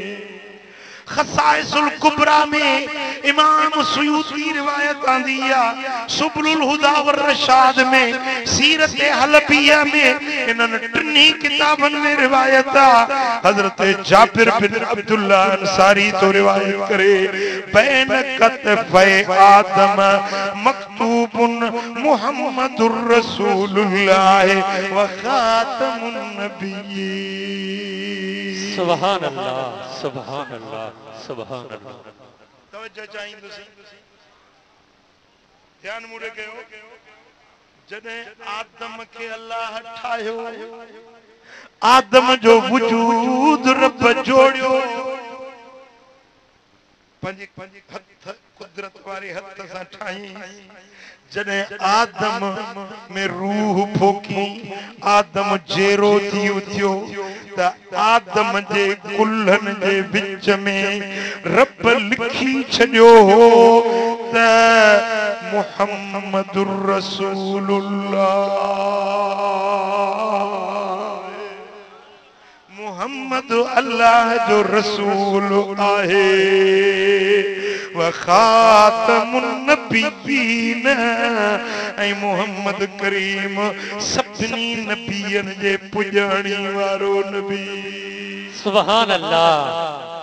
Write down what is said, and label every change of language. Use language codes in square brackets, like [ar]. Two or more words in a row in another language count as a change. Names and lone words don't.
[sd] खसाइसुल कुबरा में इमाम सुयूती रिवायत आंदी है, सुबुलुल हुदा व रशाद में, सीरत हलबिया में, इन टिनी किताबन में रिवायत आ। हजरत जाबिर बिन अब्दुल्ला अंसारी तो रिवायत करे, [ar] بين كتفي آدم مكتوب محمد رسول الله وخاتم النبيين. سبحان الله، سبحان الله، سبحان الله. [sd] तवज्जो चाहिंदुसी, ध्यान मुड़े कयो। जॾहिं आदम के अल्लाह ठाहियो, आदम जो वजूद रब जोड़ियो, पंहिंजे हथ कुदरत वारे हथ सां ठाही। जॾहिं आदम में रूह फोकी, आदम जेरो थी उथियो, त आदम जे कुल्हनि जे विच में रब लिखी छॾियो हो त [ar] محمد رسول الله, [sd] मुहम्मद अल्लाह जो रसूल आहे। [ar] وخاتم النبيين, [sd] ऐं मुहम्मद करीम सभिनी नबियन जे पुजाणी वारो नबी। [ar] سبحان الله.